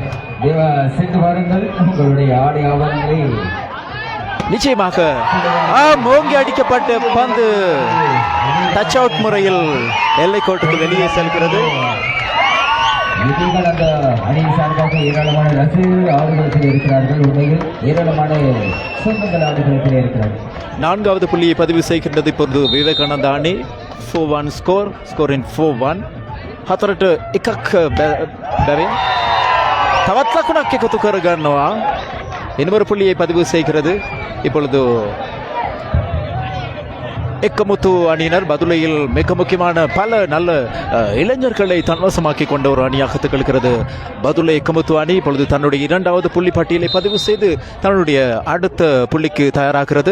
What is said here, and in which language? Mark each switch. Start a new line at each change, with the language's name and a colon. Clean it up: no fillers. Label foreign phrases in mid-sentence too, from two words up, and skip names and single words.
Tamil: நிச்சயமாக மோங்கி அடிக்கப்பட்ட பந்து டச் அவுட் முறையில் எல்லை கோட்டுக்கு வெளியே செல்கிறது. விவேகானந்தா அணியின் சார்பாக ஏராளமான ரசிகர்கள் ஆடுகளத்தில் இருக்கிறார்கள். உண்மையில் ஏராளமான சொந்தங்கள் ஆடுகளத்தில் இருக்கிறார்கள். 4வது புள்ளியை பதிவு செய்கின்றது இப்பொழுது விவேகானந்தா அணி.
Sinhala: 4-1 ස්කෝරින් 4-1. 4ට 1ක් බැවින් තවත් ලකුණක් එකතු කරගන්නවා.
Tamil: இன்னொரு புள்ளியை பதிவு செய்கிறது இப்பொழுது எக்கமுத்து அணியினர் பதுளையில் மிக முக்கியமான பல நல்ல இளைஞர்களை தன்வசமாக்கி கொண்ட ஒரு அணியாக திகழ்கிறது பதுளை எக்கமுத்து அணி. இப்பொழுது தன்னுடைய 2வது புள்ளி பட்டியலை பதிவு செய்து தன்னுடைய அடுத்த புள்ளிக்கு தயாராகிறது.